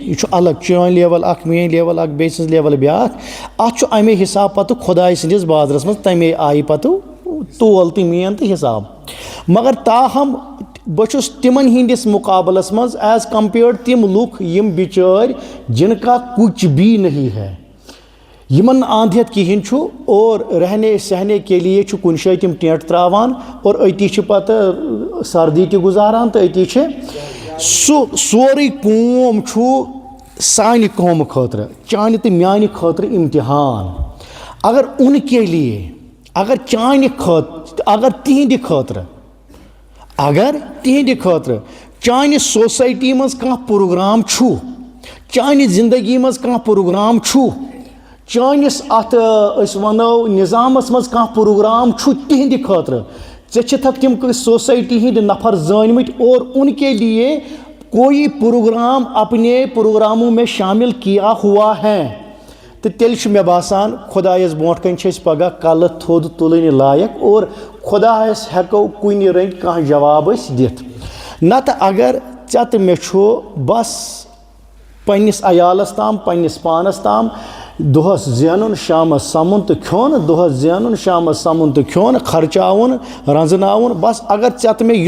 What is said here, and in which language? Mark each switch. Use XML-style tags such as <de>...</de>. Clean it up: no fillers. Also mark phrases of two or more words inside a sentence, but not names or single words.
<ks>یہِ چھُ الگ چٲنۍ لیول اکھ میٲنۍ لیول اکھ بیٚیہِ سٕنٛز لیول بیٛاکھ اتھ چھُ امے حساب پتہٕ خۄداے سٕنٛدِس بازرس منٛز تمے آیہِ پتہٕ تول تہِ مین تہٕ حساب مگر تاہم بہٕ چھُس تِمن ہِنٛدِس مُقابلس منٛز</ks> <en>as compared</en> <ks>تِم لُکھ یِم بِچٲرۍ</ks> <ur>جن کا کچھ بھی نہیں ہے</ur> <ks>یِمن نہٕ اندہیت کہیٖنۍ چھُ اور</ks> <ur>رہنے سہنے کے لیے</ur> <ks>چھُ کُنہِ جایہِ تِم ٹٮ۪نٹ ترٛاوان اور أتی چھِ پتہٕ سردی تہِ گُزاران تہٕ أتی چھِ سُہ سورُے قوم چھُ سانہِ قومہٕ خٲطرٕ چانہِ تہٕ میانہِ خٲطرٕ امتحان اگر</ks> <ur>ان کے لیے</ur> <ks>اگر چانہِ خٲطرٕ اگر تِہنٛدِ خٲطرٕ چانہِ سوسایٹی منٛز کانٛہہ پروگرام چھُ چانہِ زندگی منٛز کانٛہہ پروگرام چھُ چٲنِس اتھ أسۍ ونو نظامس منٛز کانٛہہ پروگرام چھُ تِہنٛدِ خٲطرٕ ژےٚ چھِتھکھ تِم سوسایٹی ہٕنٛدۍ نفر زٲنۍمٕتۍ</ks> <ur>اور ان کے لیے کوئی پروگرام اپنے پروگراموں میں شامل کیا ہوا</ur> <ks>ہے تہٕ تیٚلہِ چھُ مےٚ باسان خۄدایس برونٛٹھ کَنۍ چھِ أسۍ پگاہ کلہٕ تھوٚد تُلٕنۍ لایق اور خۄدایس ہٮ۪کو کُنہِ رٔنگۍ کانٛہہ جواب أسۍ دِتھ نتہٕ اگر ژےٚ تہٕ مےٚ چھُ بس پننِس عیالس تام پننِس پانس تام دۄہس زینُن شامس سمُن تہٕ کھیوٚن دۄہس زینُن شامس سمُن تہٕ کھیوٚن خرچاوُن رنٛزناوُن بس اگر ژےٚ تہٕ مےٚ</ks>